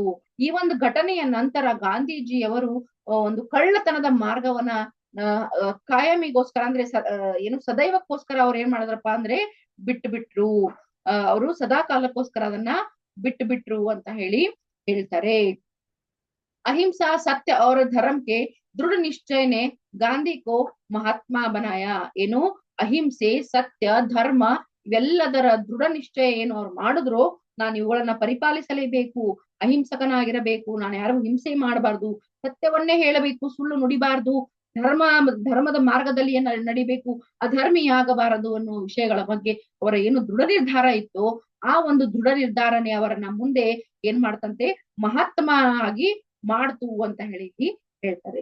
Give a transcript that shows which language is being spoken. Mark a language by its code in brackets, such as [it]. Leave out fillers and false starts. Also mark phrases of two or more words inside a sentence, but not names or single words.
[kn] ಈ ಒಂದು ಘಟನೆಯ ನಂತರ ಗಾಂಧೀಜಿಯವರು ಒಂದು ಕಳ್ಳತನದ ಮಾರ್ಗವನ್ನ ಕಾಯಮಿಗೋಸ್ಕರ ಅಂದ್ರೆ ಏನು ಸದೈವಕ್ಕೋಸ್ಕರ ಅವ್ರು ಏನ್ ಮಾಡಿದ್ರಪ್ಪ ಅಂದ್ರೆ ಬಿಟ್ರು. ಅವರು ಸದಾ ಕಾಲಕ್ಕೋಸ್ಕರ ಅದನ್ನ ಬಿಟ್ರು ಅಂತ ಹೇಳಿ ಹೇಳ್ತಾರೆ. [hi] अहिंसा सत्य और धर्म के दृढ़ निश्चय ने गांधी को महात्मा बनाया. [kn] ಏನು ಅಹಿಂಸೆ, ಸತ್ಯ, ಧರ್ಮ ಇವೆಲ್ಲದರ ದೃಢ ನಿಶ್ಚಯ ಏನು ಅವ್ರು ಮಾಡಿದ್ರು, ನಾನು ಇವುಗಳನ್ನ ಪರಿಪಾಲಿಸಲೇಬೇಕು, ಅಹಿಂಸಕನಾಗಿರಬೇಕು, ನಾನು ಯಾರಿಗೂ ಹಿಂಸೆ ಮಾಡಬಾರ್ದು, ಸತ್ಯವನ್ನೇ ಹೇಳಬೇಕು, ಸುಳ್ಳು ನುಡಿಬಾರ್ದು, ಧರ್ಮದ ಮಾರ್ಗದಲ್ಲಿ ನಡಿಬೇಕು, ಅಧರ್ಮಿಯಾಗಬಾರದು ಅನ್ನೋ ವಿಷಯಗಳ ಬಗ್ಗೆ ಅವರ ಏನು ದೃಢ ನಿರ್ಧಾರ ಇತ್ತು, ಆ ಒಂದು ದೃಢ ನಿರ್ಧಾರನೆ ಅವರನ್ನ ಮುಂದೆ ಏನ್ ಮಾಡ್ತಂತೆ, ಮಹಾತ್ಮ ಆಗಿ ಮಾಡ್ತು ಅಂತ ಹೇಳಿ ಹೇಳ್ತಾರೆ.